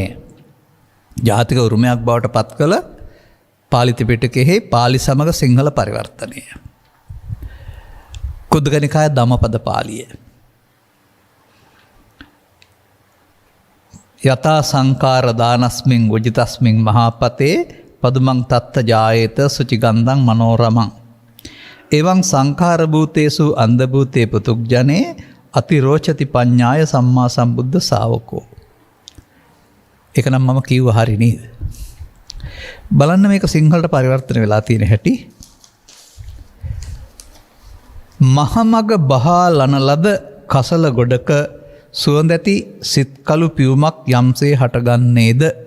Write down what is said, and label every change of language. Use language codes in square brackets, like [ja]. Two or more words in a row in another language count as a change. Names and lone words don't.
[si] ජාතික උරුමයක් බවට පත් කළ පාලි ත්‍රිපිටකයෙහි පාලි සමග සිංහල පරිවර්තනය. කුද්දක නිකාය ධම්මපද පාලිය. [pi] යතා සංකාර දානස්මින් උජිතස්මින් මහාපතේ පදුමං තත්ත ජායේත සුචිගන්ධං මනෝරමං. එවං සංඛාර භූතේසු අන්ධභූතේ පුතුග්ජනේ අතිරෝචති පඤ්ඤාය සම්මා සම්බුද්ධ ශාවකෝ. [si] ඒක නම් මම කිව්ව හරි නේද? බලන්න මේක සිංහලට පරිවර්තන වෙලා තියෙන හැටි. මහමග බහා ලන ලද කසල ගොඩක සුවඳැති සිත්කලු පියුමක් යම්සේ හටගන්නේද?